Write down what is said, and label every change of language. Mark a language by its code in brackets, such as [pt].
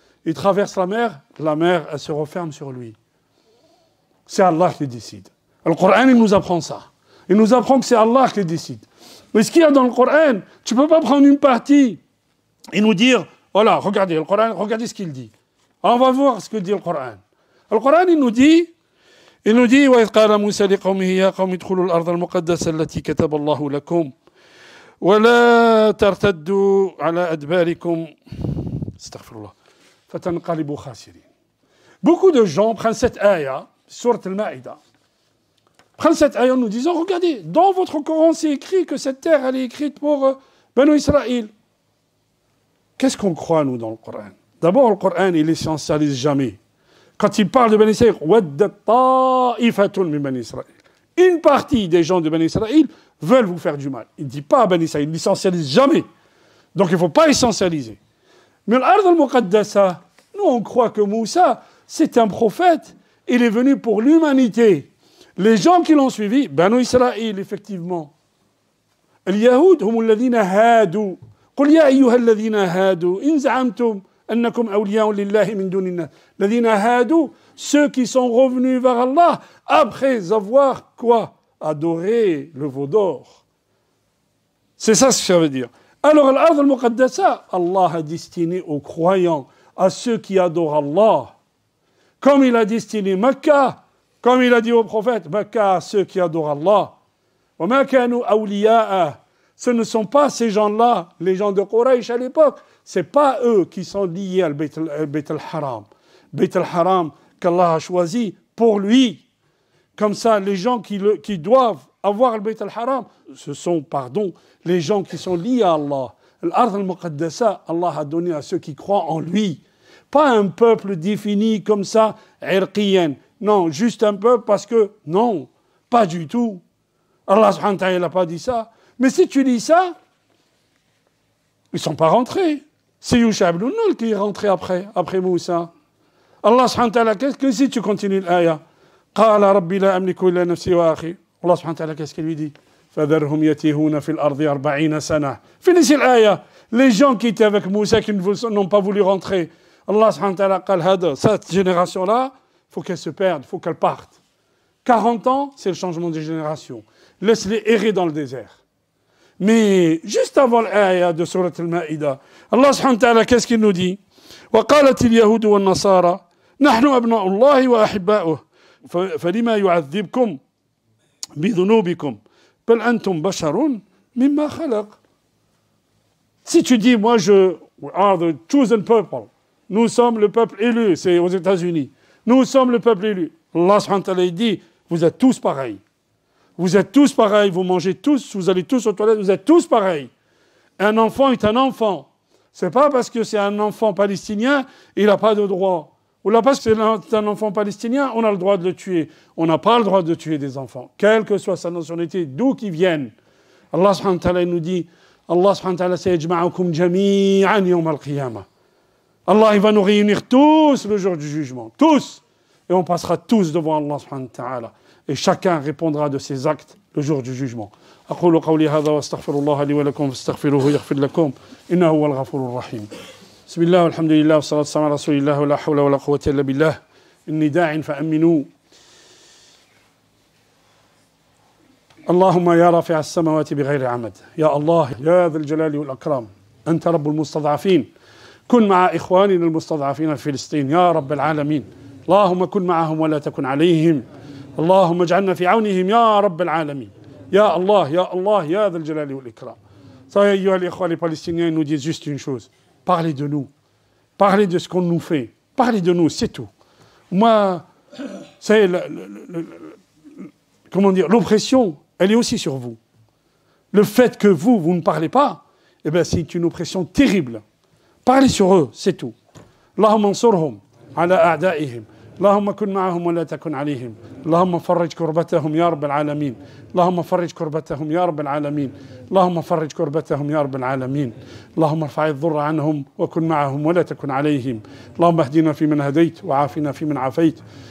[fr] Il traverse la mer, elle se referme sur lui. C'est Allah qui décide. Le Coran, il nous apprend ça. Il nous apprend que c'est Allah qui décide. Mais ce qu'il y a dans le Coran, tu ne peux pas prendre une partie et nous dire, voilà, regardez le Coran, regardez ce qu'il dit. Alors on va voir ce que dit le Coran. Le Coran, il nous dit, [ar] وَإِذْ قَالَ مُوسَى لِقَوْمِهِ يَا قَوْمِ ادْخُلُوا الْأَرْضَ الْمُقَدَّسَةَ الَّتِي كَتَبَ اللَّهُ لَكُمْ وَلَا تَرْتَدُّوا عَلَى أَدْبَارِكُمْ استغفر الله فَتَنْقَلِبُوا خَاسِرِينَ. [fr] Beaucoup de gens prennent cette ayah, sourate al-Ma'idah, prennent cette ayah en nous disant, regardez, dans votre Coran, c'est écrit que cette terre, elle est écrite pour Banu Israël. Qu'est-ce qu'on croit, nous, dans le Coran? D'abord, le Coran, il essentialise jamais. Quand il parle de Bani Israël, une partie des gens de Bani Israël veulent vous faire du mal. Il ne dit pas à Bani Israël, il n'essentialise jamais. Donc il ne faut pas essentialiser. Mais l'Ard al-Muqaddasa, nous on croit que Moussa, c'est un prophète. Il est venu pour l'humanité. Les gens qui l'ont suivi, Bani Israël, effectivement. [ar] اليهود هم الذين هادوا قل يا أيها الذين هادوا إن زعمتم أنكم أولياء لله من دون الناس الذين هادوا, [fr] ceux qui sont revenus vers Allah après avoir quoi? Adoré le veau d'or. C'est ça ce que ça veut dire. Alors l'Ard al-Muqaddasa, Allah a destiné aux croyants, à ceux qui adorent Allah, comme il a destiné Mecca, comme il a dit au prophète, Mecca à ceux qui adorent Allah. [ar] وَمَا كَانُوا أَوْلِيَاءَ. [fr] Ce ne sont pas ces gens-là, les gens de Quraysh à l'époque, ce n'est pas eux qui sont liés à Bayt al-Haram. Bayt al-Haram qu'Allah a choisi pour lui. Comme ça, les gens qui doivent avoir le Bayt al-Haram, ce sont, les gens qui sont liés à Allah. L'Ard al-Muqaddasa, Allah a donné à ceux qui croient en lui. Pas un peuple défini comme ça, irqiyan. Non, juste un peuple parce que, non, pas du tout. Allah subhanahu wa ta'ala n'a pas dit ça. Mais si tu dis ça, ils ne sont pas rentrés. C'est Yusha ibn Nun qui est rentré après Moussa. Allah subhanahu wa ta'ala, qu'est-ce que si tu continues l'ayah? [ar] قال ربي لا أملك إلا نفسي وأخي. [fr] Allah subhanahu wa ta'ala, qu'est-ce qu'il lui dit? [ar] فذرهم يتيهون في الأرض 40 سنة. [fr] Finissez l'ayah. Les gens qui étaient avec Moussa qui n'ont pas voulu rentrer. Allah subhanahu wa ta'ala [ar] قال هذا, [fr] cette génération-là, il faut qu'elle se perde, il faut qu'elle parte. 40 ans, c'est le changement de génération. Laisse-les errer dans le désert. Mais juste avant l'ayah de Surat al-Ma'idah, Allah subhanahu wa ta'ala, qu'est-ce qu'il nous dit? [ar] وقالت اليهود والنصارى نحن أبناء الله وأحباؤه فلما يعذبكم بذنوبكم بل أنتم بشر مما خلق. [fr] Si tu dis, moi [en] we are the chosen people, [fr] nous sommes le peuple élu, c'est aux États-Unis, nous sommes le peuple élu. Allah subhanahu wa ta'ala dit, vous êtes tous pareils. Vous êtes tous pareils, vous mangez tous, vous allez tous aux toilettes, vous êtes tous pareils. Un enfant est un enfant. Ce n'est pas parce que c'est un enfant palestinien, il n'a pas de droit. Ou là, parce que c'est un enfant palestinien, on a le droit de le tuer. On n'a pas le droit de tuer des enfants, quelle que soit sa nationalité, d'où qu'ils viennent. Allah subhanahu wa ta'ala nous dit, Allah subhanahu wa ta'ala [ar] sayajma'ukum jami'an yawm al-qiyamah. [fr] Allah, il va nous réunir tous le jour du jugement, tous. Et on passera tous devant Allah subhanahu wa ta'ala. Et chacun répondra de ses actes le jour du jugement. [ar] أقول قولي هذا واستغفر الله لي ولكم فاستغفروه يغفر لكم إنه هو الغفور الرحيم. بسم الله والحمد لله والصلاة والسلام على رسول الله ولا حول ولا قوة إلا بالله إني داع فأمنوا. اللهم يا رافع السماوات بغير عمد يا الله يا ذا الجلال والأكرام أنت رب المستضعفين كن مع إخواننا المستضعفين في فلسطين يا رب العالمين. اللهم كن معهم ولا تكن عليهم. اللهم اجعلنا في عونهم يا رب العالمين. يا الله يا الله يا ذا الجلال والإكرام. [fr] Ça, les Palestiniens nous disent juste une chose. Parlez de nous. Parlez de ce qu'on nous fait. Parlez de nous, c'est tout. Moi, C'est comment dire, l'oppression, elle est aussi sur vous. Le fait que vous ne parlez pas, eh bien, c'est une oppression terrible. Parlez sur eux, c'est tout. [ar] Allahumma ansurhum ala a'da'ihim. اللهم كن معهم ولا تكن عليهم اللهم فرج كربتهم يا رب العالمين اللهم فرج كربتهم يا رب العالمين اللهم فرج كربتهم يا رب العالمين اللهم ارفع الضر عنهم وكن معهم ولا تكن عليهم اللهم اهدنا فيمن هديت وعافنا فيمن عافيت